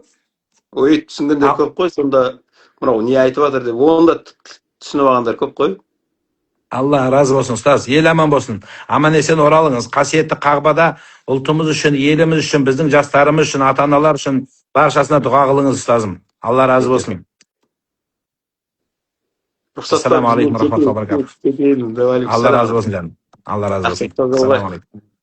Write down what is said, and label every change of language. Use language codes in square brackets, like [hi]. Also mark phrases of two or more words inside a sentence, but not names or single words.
[kk] Ой, түсінгендер көп қой, сонда мынау не айтып жатыр деп. Оны да түсініп алғандар көп қой. Алла разы болсын ұстаз, ел аман болсын. Аман есен оралыңыз. Қасиетті Қағбада ұлтымыз үшін, еліміз үшін, біздің жастарымыз үшін, ата-аналар үшін баршасына дұға қылыңыз ұстазым. Алла разы болсын. [ar] السلام عليكم ورحمة الله وبركاته. [kk] Алла разы болсын жаным. Алла разы болсын. [ar] السلام عليكم.